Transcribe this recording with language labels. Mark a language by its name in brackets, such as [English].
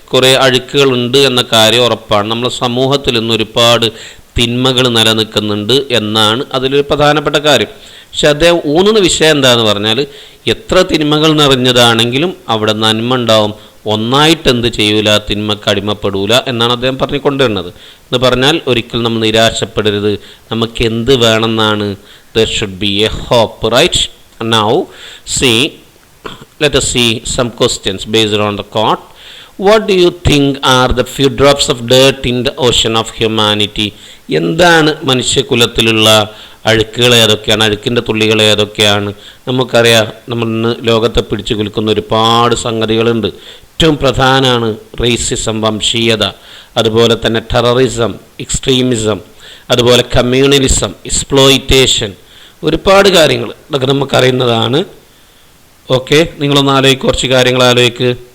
[Malayalam] കുറേ അഴുക്കുകളുണ്ട് എന്ന കാര്യം ഉറപ്പാണ്. നമ്മുടെ സമൂഹത്തിൽ ഇന്ന് ഒരുപാട് തിന്മകൾ നിലനിൽക്കുന്നുണ്ട് എന്നാണ് അതിലൊരു പ്രധാനപ്പെട്ട കാര്യം. പക്ഷെ അദ്ദേഹം ഊന്നുന്ന വിഷയം എന്താണെന്ന് പറഞ്ഞാൽ, എത്ര തിന്മകൾ നിറഞ്ഞതാണെങ്കിലും അവിടെ നന്മ ഉണ്ടാവും. ഒന്നായിട്ട് എന്ത് ചെയ്യൂല, തിന്മക്ക് അടിമപ്പെടൂല എന്നാണ് അദ്ദേഹം പറഞ്ഞുകൊണ്ടുവരുന്നത്. എന്ന് പറഞ്ഞാൽ ഒരിക്കലും നമ്മൾ നിരാശപ്പെടരുത്. നമുക്ക് എന്ത് വേണമെന്നാണ്? [English] there should be a hope, right? Now see, let us see some questions based on the quote. What do you think are the few drops of dirt in the ocean of humanity? [Malayalam] എന്താണ് മനുഷ്യകുലത്തിലുള്ള അഴുക്കുകൾ ഏതൊക്കെയാണ്, അഴുക്കിൻ്റെ തുള്ളികൾ ഏതൊക്കെയാണ്? നമുക്കറിയാം, നമ്മൾ ഇന്ന് ലോകത്തെ പിടിച്ചു കുലുക്കുന്ന ഒരുപാട് സംഗതികളുണ്ട്. ഏറ്റവും പ്രധാനമാണ് റേസിസം, വംശീയത, അതുപോലെ തന്നെ ടെററിസം, എക്സ്ട്രീമിസം, അതുപോലെ കമ്മ്യൂണലിസം, എക്സ്പ്ലോയിറ്റേഷൻ, ഒരുപാട് കാര്യങ്ങൾ ഇതൊക്കെ നമുക്കറിയുന്നതാണ്. ഓക്കെ, നിങ്ങളൊന്ന് ആലോചിക്കുക, കുറച്ച് കാര്യങ്ങൾ ആലോചിക്ക്.